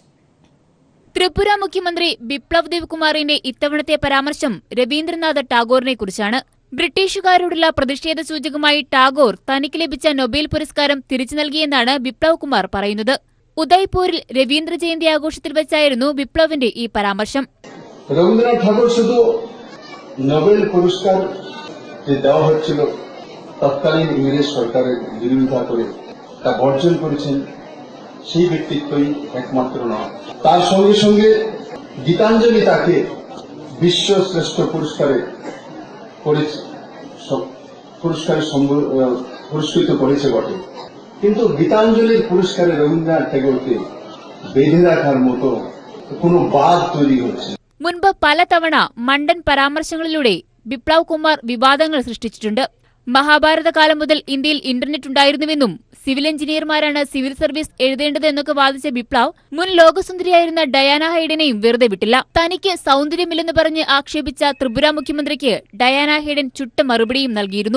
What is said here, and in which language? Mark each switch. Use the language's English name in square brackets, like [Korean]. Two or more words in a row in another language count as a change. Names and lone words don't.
[Malayalam] ത്രിപുര മുഖ്യമന്ത്രി ബിപ്ലവ് ദേവ് കുമാറിന്റെ ഇത്തവണത്തെ പരാമർശം രവീന്ദ്രനാഥ് ടാഗോറിനെ കുറിച്ചാണ്. ബ്രിട്ടീഷുകാരോടുള്ള പ്രതിഷേധ സൂചകമായി ടാഗോർ തനിക്ക് ലഭിച്ച നൊബേൽ പുരസ്കാരം തിരിച്ചു നൽകിയെന്നാണ് ബിപ്ലവ് കുമാർ പറയുന്നത്. ഉദയ്പൂരിൽ രവീന്ദ്ര ജയന്തി ആഘോഷത്തിൽ വെച്ചായിരുന്നു ബിപ്ലവിന്റെ ഈ പരാമർശം. [Bangla] রবীন্দ্রনাথ ঠাকুর শুধু নোবেল পুরস্কার যে দেওয়া হচ্ছিল তৎকালীন ইংরেজ সরকারের বিরোধিতা করে তা বর্জন করেছেন সেই ব্যক্তিত্বই একমাত্র নয়, তার সঙ্গে সঙ্গে গীতাঞ্জলি তাকে বিশ্ব শ্রেষ্ঠ পুরস্কৃত করেছে বটে, কিন্তু গীতাঞ্জলির পুরস্কারে রবীন্দ্রনাথ ঠাকুরকে বেঁধে রাখার মতো কোনো বাদ তৈরি হচ্ছে. [Malayalam] മുൻപ് പലതവണ മണ്ടൻ പരാമർശങ്ങളിലൂടെ ബിപ്ലവ് കുമാർ വിവാദങ്ങൾ സൃഷ്ടിച്ചിട്ടുണ്ട്. മഹാഭാരതകാലം മുതൽ ഇന്ത്യയിൽ ഇന്റർനെറ്റ് ഉണ്ടായിരുന്നുവെന്നും സിവിൽ എഞ്ചിനീയർമാരാണ് സിവിൽ സർവീസ് എഴുതേണ്ടത് എന്നൊക്കെ വാദിച്ച ബിപ്ലവ് മുൻ ലോകസുന്ദരിയായിരുന്ന ഡയാന ഹൈഡനെയും വെറുതെ വിട്ടില്ല. തനിക്ക് സൗന്ദര്യമില്ലെന്ന് പറഞ്ഞ് ആക്ഷേപിച്ച ത്രിപുര മുഖ്യമന്ത്രിക്ക് ഡയാന ഹൈഡൻ ചുട്ട മറുപടിയും നൽകിയിരുന്നു.